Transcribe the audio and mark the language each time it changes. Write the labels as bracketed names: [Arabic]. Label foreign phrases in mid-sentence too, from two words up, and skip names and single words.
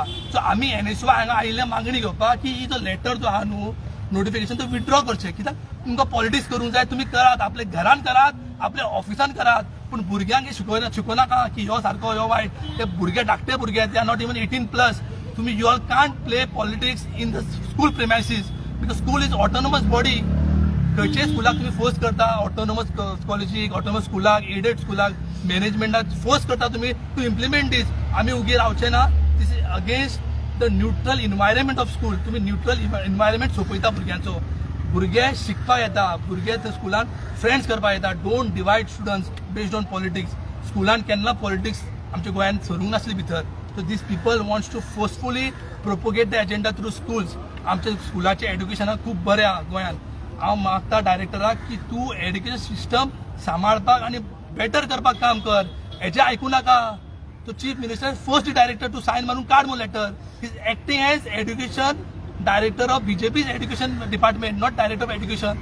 [Konkani] सो आमी NSY हांगा आयिल्ले मागणी घेवपाक की ही जो लेटर जो आहा न्हू नोटिफिकेशन तो विथड्रॉ करचें. कित्याक तुमकां पॉलिटिक्स करूंक जाय, तुमी करात, आपल्या घरान करात, आपल्या ऑफिसान करात, पूण भुरग्यांक हे शिकोवनाका की ह्यो सारको ह्यो वायट. ते भुरगे धाकटे भुरगे, ते [English] are not even 18+. तुम्ही you all can't play politics in the school premises because school is autonomous body. [Konkani] खंयच्याय स्कुलाक तुम्ही फोर्स करता, ऑटोनॉमस कॉलेजीक, ऑटोनॉमस स्कुलाक, एडेड स्कुलाक, मॅनेजमेंटाक फोर्स करता तुम्ही [English] to implement this. [Konkani] आम्ही उगी रावचे ना. [English] this is against the neutral environment of school. [Konkani] तुम्ही [English] neutral environment [Konkani] सोंपयता भुरग्यांचो. भुरगे शिकपाक येता, भुरगे त्या स्कुलान फ्रेंड्स करपाक येता. [English] don't divide students based on politics. [Konkani] स्कुलान केन्ना पॉलिटिक्स आमच्या गोंयांत सरूंक नासली भितर. [English] So these people wants to forcefully propagate the agenda through schools. [Konkani] आमच्या स्कुलाचे एड्युकेशनाक खूब बरें आहा गोंयांत. हांव मागता डायरेक्टराक की तूं [English] education system [Konkani] सांबाळपाक आनी बेटर करपाक काम कर. हेजें आयकूं नाका. तो [English] chief minister first director to sign [Konkani] मारून काड म्हूण लेटर. [English] he is acting as education director of BJP's education department, not director of education.